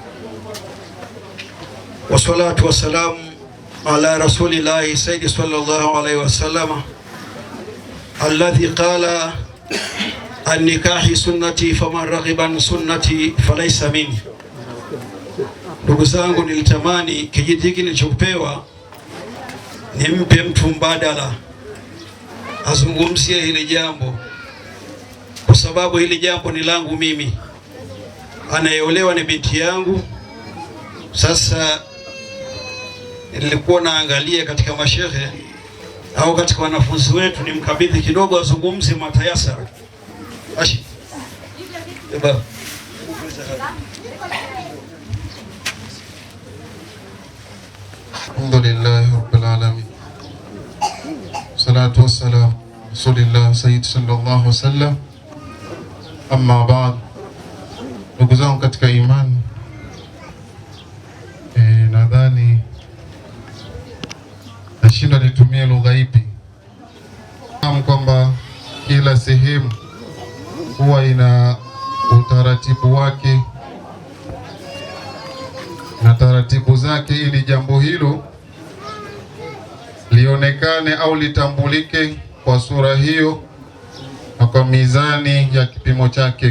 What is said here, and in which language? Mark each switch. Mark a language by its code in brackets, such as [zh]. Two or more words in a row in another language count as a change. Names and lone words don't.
[ar] والصلاة والسلام على رسول الله سيد صلى الله عليه وسلم الذي قال النكاح سنتي فمن رغب عن سنتي فليس مني. [sw] Ndugu zangu, nilitamani kijiti hiki nilichopewa nimpe mtu mbadala azungumzie hili jambo, kwa sababu hili jambo ni langu mimi. Anayeolewa ni binti yangu. Sasa nilikuwa naangalia katika mashehe au katika wanafunzi wetu nimkabidhi kidogo azungumze matayasara. Ashi eba [ar] الحمد لله رب العالمين الصلاة والسلام رسول الله سيد صلى الله عليه وسلم. أما بعد, [sw] ndugu zangu katika imani, nadhani nashinda nitumie lugha ipi. Kwamba kila sehemu huwa ina utaratibu wake na taratibu zake, ili jambo hilo lionekane au litambulike kwa sura hiyo na kwa mizani ya kipimo chake.